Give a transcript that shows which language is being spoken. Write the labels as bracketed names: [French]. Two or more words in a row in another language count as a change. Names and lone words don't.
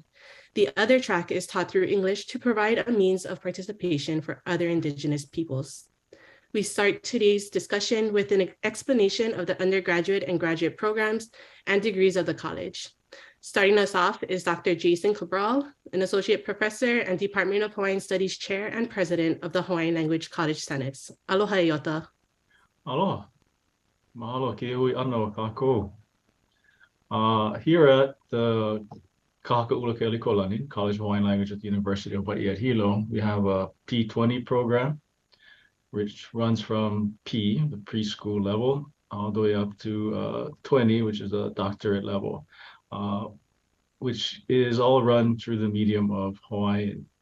[English] The other track is taught through English to provide a means of participation for other Indigenous peoples. We start today's discussion with an explanation of the undergraduate and graduate programs and degrees of the college. Starting us off is Dr. Jason Cabral, an associate professor and Department of Hawaiian Studies chair and president of the Hawaiian Language College Senates. [Hawaiian] Aloha iota. Aloha. Mahalo ke hui ano kākou. [English] Here at the Kahaka ʻUla Keʻelikōlani College of Hawaiian Language at the University of Hawaii at Hilo, we have a P20 program, which runs from P, the preschool level, all the way up to 20, which is a doctorate level, which is all run through the medium of Hawaiian.